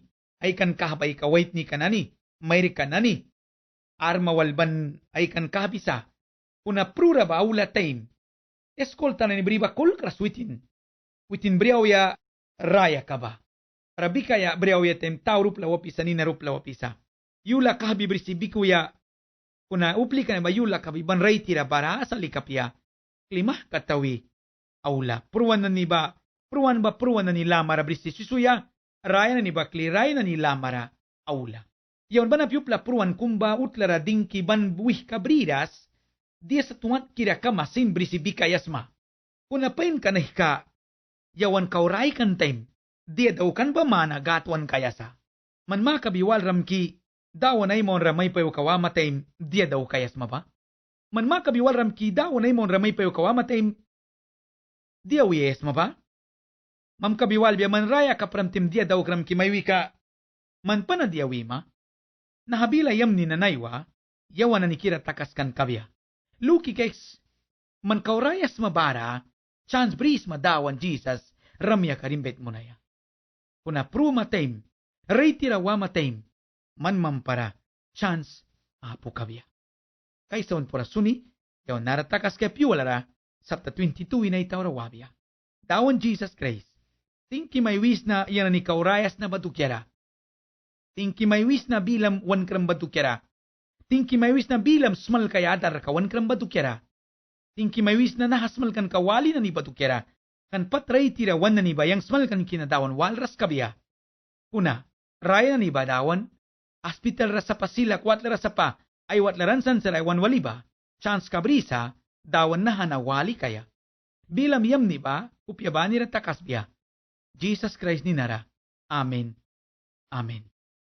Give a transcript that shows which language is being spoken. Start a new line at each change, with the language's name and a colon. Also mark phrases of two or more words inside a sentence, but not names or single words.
Mískito: Ay kan kahbay kawait ni kanani. Mayri kanani. Arma walban ay kan kahbisa. Kuna prura ba ula time. Eskol tanani briba kulkras witin. Witin briawya raya kaba. Rabikaya briawya tem tau rupla wapisa nina rupla wapisa. Yula kahbi brisi bikuya. Kuna upli ka na ba yula kabi ban ray tira bara sa likapya. Klimah katawi. Aula. Pruwan na ni ba lamara brisi susuya. Raya na ni ba kli raya na ni lamara. Aula. Yawan ba na piyupla pruwan kumba utlara dingki ban buih kabriras. Dia sa tuwat kira ka masin brisi bikayasma. Kuna pain ka na hika. Yawan kauray kan time. Dia daw kan ba mana gatwan kayasa. Man makabiwal ramki. Dawan ay mon ramay payo kawama time. Dia daw kayasma ba? Man makabiwal ramki dawan ay mon ramay payo kawama time. Dia wiyes ma ba? Mam kabiwal biya man raya kapramtim dia daw kram kimaywi ka. Man pa na dia wima. Nahabila yam ni nanaywa. Yawan na nikira takaskan kabya. Luki keks. Man kaurayas mabara. Chance bris madawan Jesus. Ramya karimbet mo na ya. Kuna pru matayim. Reitira wa matayim. Man mampara. Chance apo kabya. Kaysa on pura suni. Yawan naratakas kaya piwalara. Sapta 22 inay tawrawabya. Dawan Jesus Christ. Tingki may wis na yan ni kaurayas na batukyara. Tingki may wis na bilam wan kram batukyara. Tingki may wis na bilam smal kaya adar ka wan kram batukyara. Tingki may wis na nahasmal kan kawali na ni batukyara. Kan patray tira wan na ni bayang smal kan kinadawan walras kabya. Kuna, raya na ni badawan. Hospital rasa pa sila kwatla rasa pa. Ay watlaran san saray wan waliba. Chance kabrisa. Dawan na hanawali kaya. Bilam yam ni ba, upyabani ratakas biya. Jesus Christ ni nara. Amen. Amen.